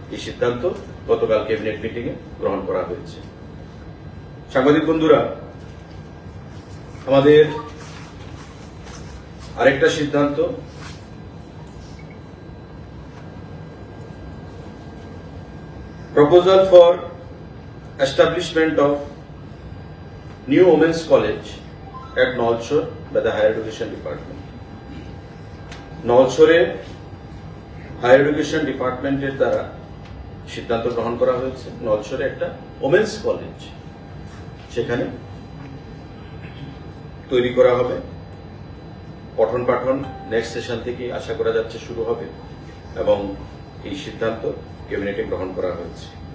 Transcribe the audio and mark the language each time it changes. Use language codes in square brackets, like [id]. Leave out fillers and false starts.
[bn] এই সিদ্ধান্ত গতকাল ক্যাবিনেট মিটিং এ গ্রহণ করা হয়েছে। সাংবাদিক বন্ধুরা, আমাদের আরেকটা সিদ্ধান্ত, [en] proposal for establishment of new women's college at Nalchor by the Higher Education Department. [bn] নলছরে higher education ডিপার্টমেন্টের দ্বারা সিদ্ধান্ত গ্রহণ করা হয়েছে। নলছরে একটা ওমেন্স কলেজ সেখানে তৈরি করা হবে। পঠন পাঠন নেক্সট সেশন থেকে আশা করা যাচ্ছে শুরু হবে, এবং এই সিদ্ধান্ত ক্যাবিনেটে গ্রহণ করা হয়েছে।